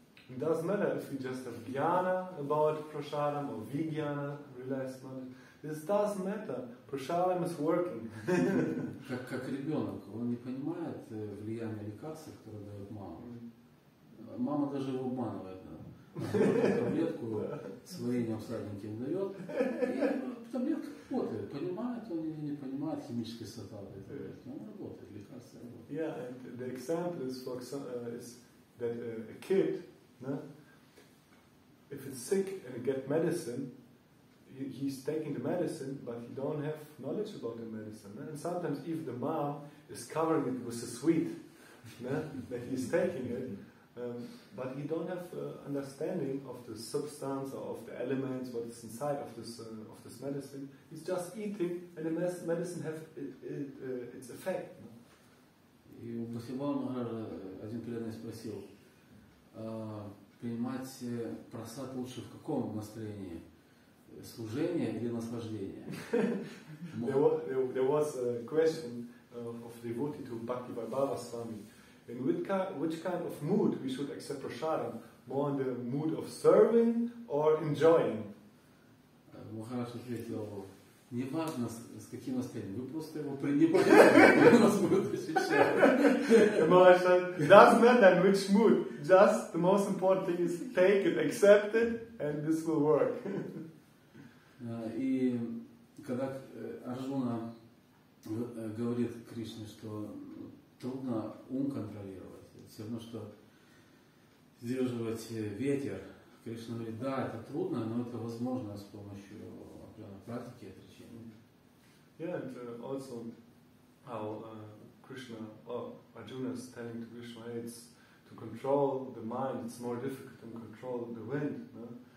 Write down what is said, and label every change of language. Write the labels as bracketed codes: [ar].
[en] It doesn't matter if we just have jnana about prasadam or vijnana, realized knowledge. This doesn't matter. Prasadam is working. [ru] Как ребенок, он не понимает влияние лекарств, которые дает мама. Мама даже его обманывает. Таблетку сварением сладеньким дает, и таблетка работает. Понимает он или не понимает химический состав этой таблетки. Он работает, лекарство работает. [en] Yeah, and the example is, for example, is that a kid, no, if it's sick and he get medicine, he's taking the medicine, but he don't have knowledge about the medicine. No? And sometimes even the mom is covering it with a sweet, no, that he's taking it. But he don't have understanding of the substance or of the elements, what is inside of this medicine. He's just eating, and the medicine have its effect. No? [ru] И у Бхактивinoda Махараджа один преданный спросил, принимать прасад лучше в каком настроении? Служение или наслаждение? [en] There was a question of devotee to Bhakti Swami. In which kind of mood we should accept prasadam? More in the mood of serving or enjoying? [ru] Махарадж ответил: не важно с каким настроением, вы просто его принимаете, он вас будет ощущать. [en] The Maharaj said, it doesn't matter in which mood, just the most important thing is take it, accept it, and this will work. [ru] И когда Арджуна говорит Кришне, что трудно ум контролировать, все равно, что сдерживать ветер, Кришна говорит, да, это трудно, но это возможно с помощью определенной практики отречения. [en] Yeah, and also how Krishna, Arjuna is telling to Krishna, it's to control the mind, it's more difficult than control the wind. No?